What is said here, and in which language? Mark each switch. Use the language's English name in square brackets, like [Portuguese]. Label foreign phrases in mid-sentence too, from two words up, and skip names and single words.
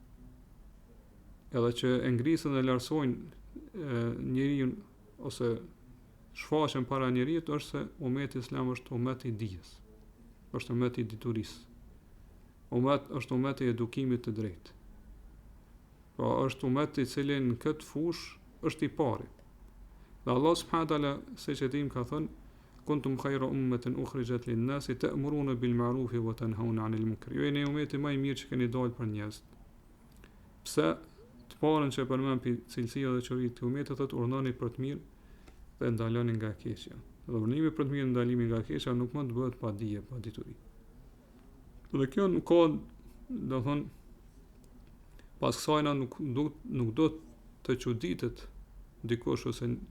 [Albanian] edhe që e ngrisën dhe lartësojnë njeriu ose shfaqen para njeriut është se ummeti islam është ummeti i dijes, është ummeti i diturisë, është ummeti i edukimit të drejtë. Pra është ummeti i cili në këtë fushë është i pari. [Arabic] Dhe Allah سبحانه وتعالى siç e dim ka thënë كنتم خير أمة أخرجت للناس تأمرون بالمعروف وتنهون عن المنكر. [Albanian] Ju jeni ummeti më i mirë që keni dalë për njerëz. Pse të parën që përmend pi cilësia dhe çoritë të umetit thotë urdhoni për të mirë dhe ndaloni nga e keqja. Dhe urdhimi për të mirë, ndalimi nga e keqja nuk mund të bëhet pa dije, pa dituri. Dhe kjo nuk ka, do thonë, pas kësajna nuk do të çuditet dikush ose